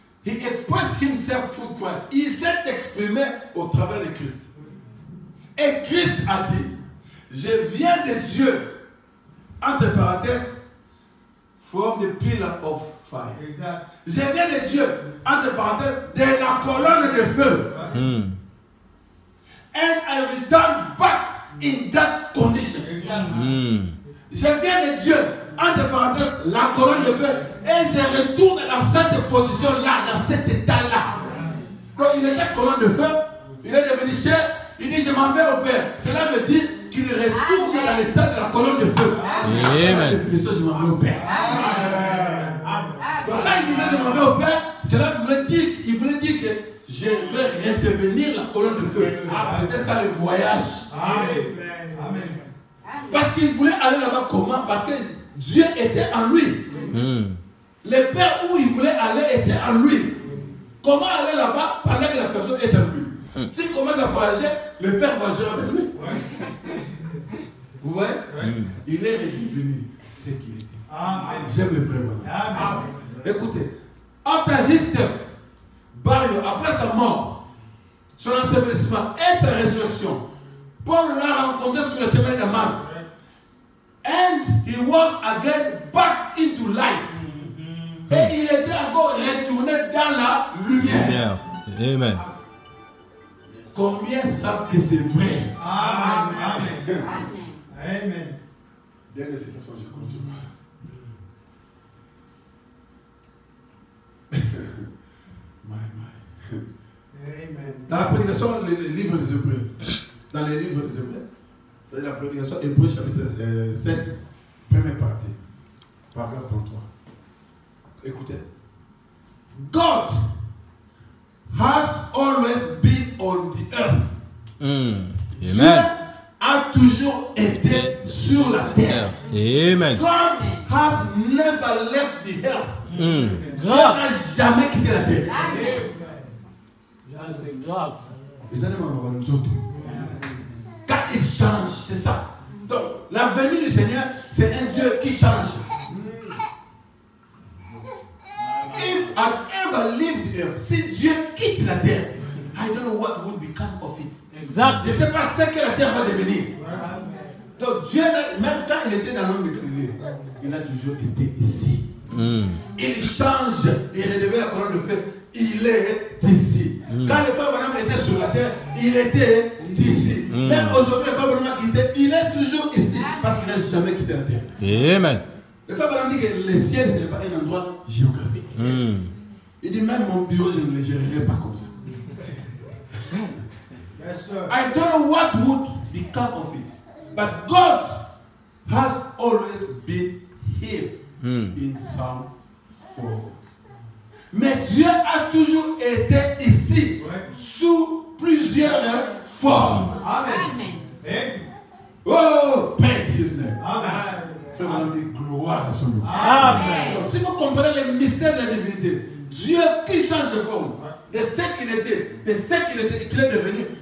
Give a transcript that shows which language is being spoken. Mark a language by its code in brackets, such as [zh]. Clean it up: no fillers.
[en] He expressed himself through Christ. [fr] Il s'est exprimé au travers de Christ. Et Christ a dit, je viens de Dieu, entre parenthèses, [en] from the pillar of fire. [fr] Exact. Je viens de Dieu, entre parenthèses, de la colonne de feu. [en] And I return back in that condition. [fr] Exact. Je viens de Dieu, entre parenthèses, la colonne de feu, et je retourne dans cette position-là, dans cet état-là. Donc il était colonne de feu, il est devenu chef, il dit je m'en vais au Père. Cela veut dire qu'il retourne dans l'état de la colonne de feu. C'est la définition, je m'en vais au Père. Donc quand il disait je m'en vais au Père, cela voulait dire, il voulait dire que je vais redevenir la colonne de feu. C'était ça le voyage. Amen. Parce qu'il voulait aller là-bas comment? Parce que Dieu était en lui. Le Père où il voulait aller était en lui. Comment aller là-bas pendant que la personne est en lui? S'il commence à voyager, le Père voyagera avec lui. Vous voyez? Il est redevenu ce qu'il était. J'aime le frère maintenant. Écoutez, [en] after his death, burial, [fr] après sa mort, son ensevelissement et sa résurrection, Paul l'a rencontré sur le chemin de Damas. [en] And he was again back into light. [fr] Et il était encore retourné dans la lumière. Amen. Combien savent que c'est vrai? Amen. Dernière citation, je continue. Amen. Dans la prédication, les livres des Hébreux. Dans les livres des Hébreux, la prédication Hébreux chapitre 7, première partie, paragraphe 33. Écoutez. [en] God has always been on the earth. [fr] Dieu a toujours été sur la terre. Amen. [en] God has never left the earth. [fr] Dieu n'a jamais quitté la terre. C'est grave. Les animaux quand il change, c'est ça. Donc, la venue du Seigneur, c'est un Dieu qui change. [en] If I ever leave the earth, [fr] si Dieu quitte la terre, [en] I don't know what would become of it. [fr] Exact. Je ne sais pas ce que la terre va devenir. Donc Dieu, même quand il était dans l'homme de Galilée, il a toujours été ici. Il change, il redevient la colonne de feu. Il est ici. Quand le frère Branham était sur la terre, il était ici. Même aujourd'hui, le frère Branham a quitté, il est toujours ici. Parce qu'il n'a jamais quitté la terre. Amen. Le frère Branham dit que le ciel, ce n'est pas un endroit géographique. Il dit même mon bureau, je ne le gérerai pas comme ça. [en] Yes, sir. I don't know what would become of it. But God has always been here in some form. [fr] Mais Dieu a toujours été ici sous plusieurs formes. Amen. [en] Oh, praise his name. Amen. [fr] Frère Madame dit gloire à son nom. Amen. Donc, si vous comprenez le mystère de la divinité, Dieu qui change de forme, de ce qu'il était, de ce qu'il est devenu,